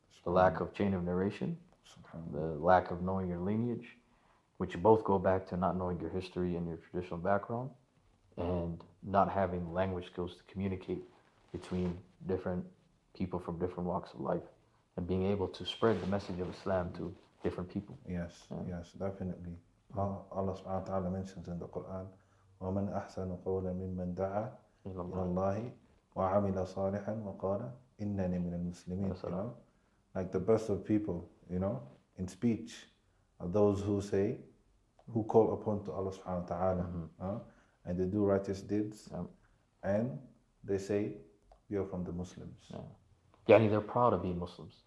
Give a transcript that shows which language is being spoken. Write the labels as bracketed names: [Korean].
[English] The lack of chain of narration, the lack of knowing your lineage, which both go back to not knowing your history and your traditional background, and not having language skills to communicate between different people from different walks of life, and being able to spread the message of Islam to different people. Yes, yes, definitely. [Arabic] Allah subhanahu wa ta'ala mentions in the Quran, وَمَنْ أَحْسَنُ قَوْلًا مِمَّنْ دَعَا إِلَى اللَّهِ وَعَمِلَ صَالِحًا وَقَالَ إِنَّنِي مِنَ الْمُسْلِمِينَ. [English] You know, like the best of people, you know, in speech are those who call upon to Allah subhanahu wa ta'ala, and they do righteous deeds, and they say, we are from the Muslims. Yani they're proud of being Muslims.